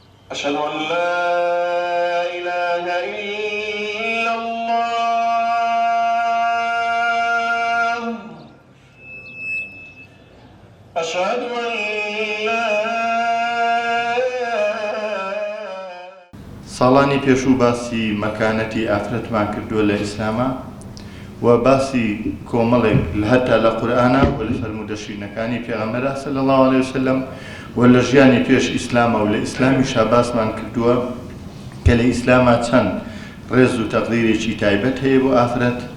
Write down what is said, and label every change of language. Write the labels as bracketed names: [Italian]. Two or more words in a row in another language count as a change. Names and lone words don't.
[Arabic] أشهد أن لا إله إلا الله. أشهد أن لا [Central Kurdish] ساڵانی پێشوو باسی مەکانەتی ئافرەتمان کردووە لە ئیسلامە و باسی کۆمەڵێک هەتا لە قورئانە و لە فەرمودەشینەکانی پێغەمبەرە [Arabic] صلی الله علیه وسلم [Central Kurdish] و لە ژیانی پێش ئیسلامە و لە ئیسلامیشا باسمان کردووە کە لە ئیسلامە چەند ڕێز و تەقدیرێکی تایبەت هەیە بۆ ئافرەت.